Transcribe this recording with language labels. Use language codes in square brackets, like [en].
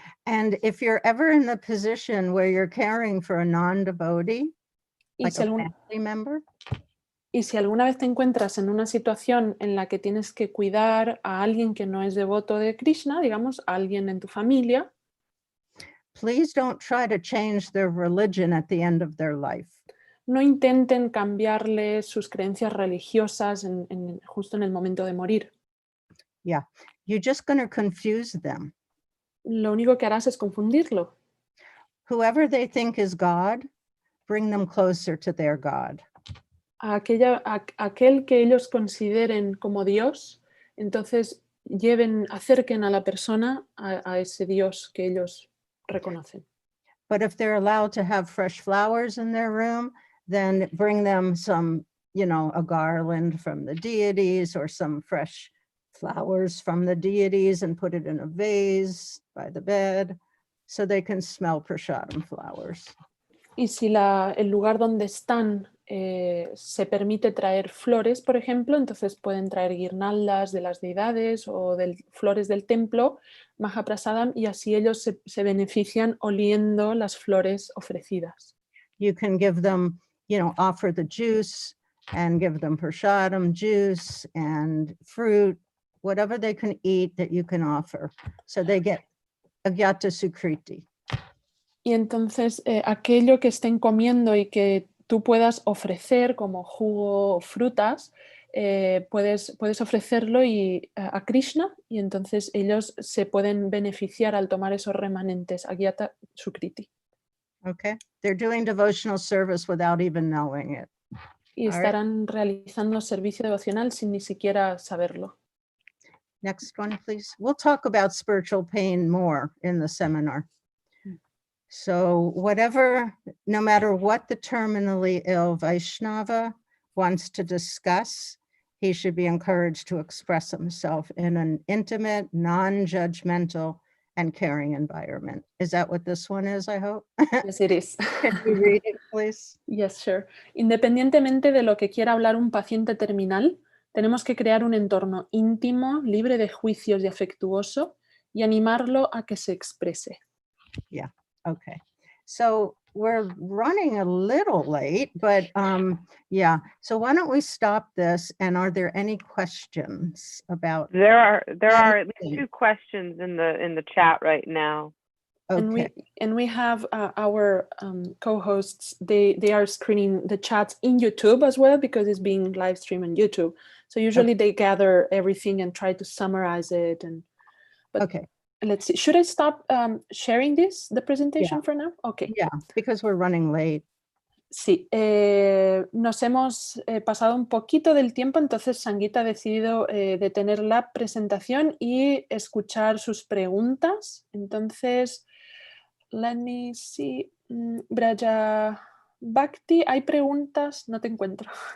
[en] And if you're ever in the position where you're caring for a non-devotee, like a family member, [es] y si alguna vez te encuentras en una situación en la que tienes que cuidar a alguien que no es devoto de Krishna, digamos, a alguien en tu familia, [en] please don't try to change their religion at the end of their life. [es] No intenten cambiarle sus creencias religiosas justo en el momento de morir. [en] Yeah, you're just going to confuse them. [es] Lo único que harás es confundirlo. [en] Whoever they think is God, bring them closer to their God. [es] Aquel que ellos consideren como Dios, entonces acerquen a la persona a ese Dios que ellos reconocen. [en] But if they're allowed to have fresh flowers in their room, then bring them some, a garland from the deities or some fresh flowers from the deities and put it in a vase by the bed so they can smell prasadam flowers. [es] Y si el lugar donde están se permite traer flores, por ejemplo, entonces pueden traer guirnaldas de las deidades o flores del templo, Mahaprasadam, y así ellos se benefician oliendo las flores ofrecidas. [en] You can give them, offer the juice and give them prasadam juice and fruit, whatever they can eat that you can offer. So they get agyata sukriti. [es] Y entonces aquello que estén comiendo y que tú puedas ofrecer como jugo o frutas, puedes ofrecerlo a Krishna y entonces ellos se pueden beneficiar al tomar esos remanentes, agyata sukriti. [en] Okay, they're doing devotional service without even knowing it. [es] Y estarán realizando servicio devocional sin ni siquiera saberlo. [en] Next one, please. We'll talk about spiritual pain more in the seminar. So no matter what the terminally ill Vaishnava wants to discuss, he should be encouraged to express himself in an intimate, non-judgmental, and caring environment. Is that what this one is, I hope? Yes, it is. Can you read it, please? Yes, sure. [es] Independientemente de lo que quiera hablar un paciente terminal, tenemos que crear un entorno íntimo, libre de juicios y afectuoso, y animarlo a que se exprese. [en] Yeah. Okay, so we're running a little late, but yeah. So why don't we stop this? And are there any questions about? There are at least 2 questions in the chat right now. Okay. And we have our co-hosts. They are screening the chats in YouTube as well because it's being live streamed on YouTube. So usually they gather everything and try to summarize it. But okay. Let's see. Should I stop sharing the presentation for now? Okay. Yeah, because we're running late. [es] Sí, nos hemos pasado un poquito del tiempo, entonces Sangita ha decidido detener la presentación y escuchar sus preguntas. Entonces, [en] let me see. [es] Braja Bhakti, ¿hay preguntas? No te encuentro.